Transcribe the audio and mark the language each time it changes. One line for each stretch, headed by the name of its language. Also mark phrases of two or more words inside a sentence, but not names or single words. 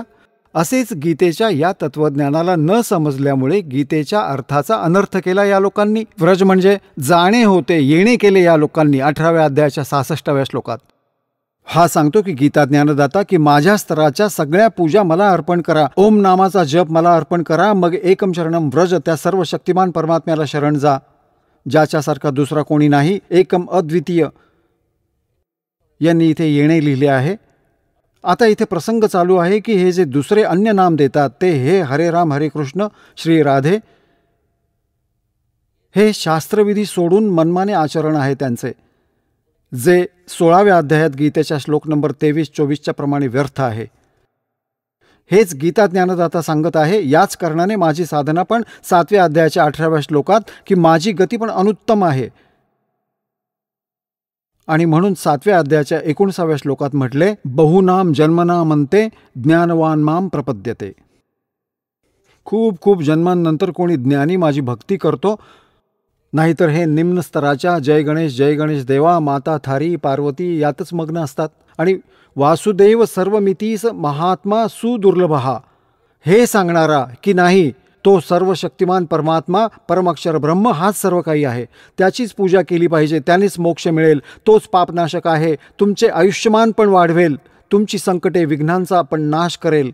Marathi: असेच गीतेच्या या तत्वज्ञानाला न समजल्यामुळे गीतेच्या अर्थाचा अनर्थ केला या लोकांनी. व्रज म्हणजे जाणे होते, येणे केले या लोकांनी 18व्या अध्यायाच्या 66व्या श्लोकात. हा सांगतो की गीता ज्ञानदाता की माझ्या स्तराच्या सगळ्या पूजा मला अर्पण करा, ओम नामाचा जप मला अर्पण करा, मग
Sanskrit: एकम शरणम व्रज,
Marathi: त्या सर्व शक्तिमान परमात्म्याला शरण जा, ज्याच्यासारखा दुसरा कोणी नाही,
Sanskrit: एकम अद्वितीय.
Marathi: यांनी इथे येणे लिहिले आहे. आता इथे प्रसंग चालू आहे की हे जे दुसरे अन्य नाम देतात ते हे हरे राम हरे कृष्ण श्री राधे, हे शास्त्रविधी सोडून मनमाने आचरण आहे त्यांचे, जे 16व्या अध्यायात गीतेच्या श्लोक नंबर 23-24 प्रमाणे व्यर्थ आहे. हेच गीता ज्ञानदाता सांगत आहे. याच कारणाने माझी साधना पण 7व्या अध्यायाच्या 18व्या श्लोकात की माझी गती पण अनुत्तम आहे. आणि म्हणून 7व्या अध्यायाच्या 19व्या श्लोकात म्हटले,
Sanskrit: बहुनाम जन्मना म्हणते ज्ञानवान माम प्रपद्यते.
Marathi: खूप खूप जन्मांनंतर कोणी ज्ञानी माझी भक्ती करतो, नाहीतर हे निम्न स्तराच्या जय गणेश देवा, माता थारी पार्वती यातच मग्न असतात. आणि
Sanskrit: वासुदेव सर्वमितीस महात्मा सुदुर्लभहा,
Marathi: हे सांगणारा की नाही तो सर्व शक्तिमान परमात्मा परमाक्षर ब्रह्म हाच सर्व काही आहे, त्याचीच पूजा केली पाहिजे, त्यानेच मोक्ष मिळेल, तोच पापनाशक आहे, तुमचे आयुष्यमान पण वाढवेल, तुमची संकटे विघ्नांचा पण नाश करेल.